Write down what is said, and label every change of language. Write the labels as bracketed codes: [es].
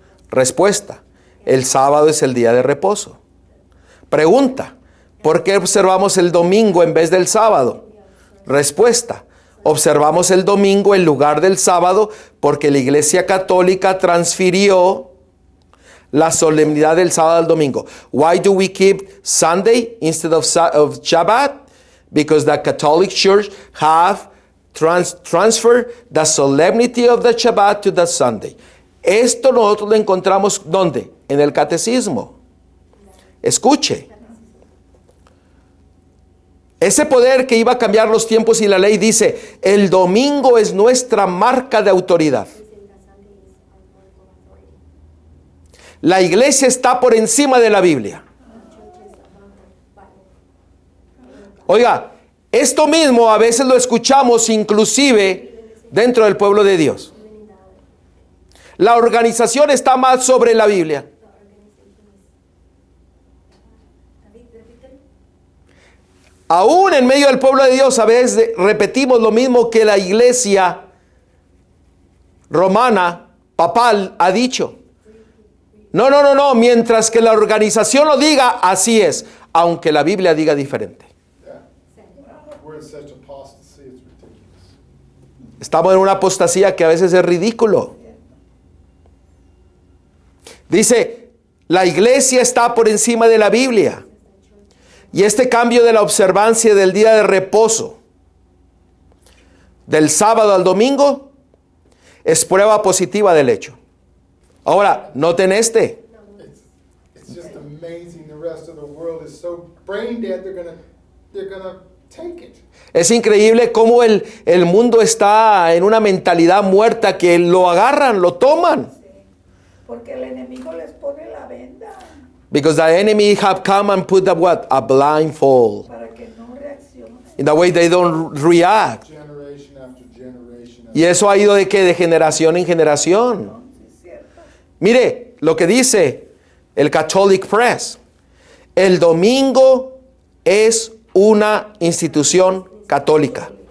[es] Respuesta, el sábado es el día de reposo. Pregunta, ¿por qué observamos el domingo en vez del sábado? Respuesta, observamos el domingo en lugar del sábado porque la Iglesia Católica transfirió la solemnidad del sábado al domingo. [en] Why do we keep Sunday instead of Shabbat? Because the Catholic Church have transferred the solemnity of the Shabbat to the Sunday. [es] Esto nosotros lo encontramos ¿dónde? En el catecismo. Escuche. Ese poder que iba a cambiar los tiempos y la ley dice, el domingo es nuestra marca de autoridad. La iglesia está por encima de la Biblia. Oiga, esto mismo a veces lo escuchamos inclusive dentro del pueblo de Dios. La organización está más sobre la Biblia. Aún en medio del pueblo de Dios a veces repetimos lo mismo que la iglesia romana, papal, ha dicho. No, mientras que la organización lo diga, así es. aunque la Biblia diga diferente. Yeah. [en] Where it says apostasy, it's ridiculous. [es] Estamos en una apostasía que a veces es ridículo. Dice, la iglesia está por encima de la Biblia. Y este cambio de la observancia del día de reposo, del sábado al domingo, es prueba positiva del hecho. Ahora, noten este. [en] It's just amazing. The rest of the world is so brain dead. They're gonna take it. [es] Es increíble cómo el mundo está en una mentalidad muerta que lo agarran, lo toman. Porque el enemigo les pone la venda [en] Because the enemy have come and put a blindfold. [es] para que no reaccionen. [en] In the way they don't react. Generation after generation. [es] Y eso ha ido de que de generación en generación. Sí, es cierto. Mire lo que dice el Catholic Press. El domingo es una institución católica.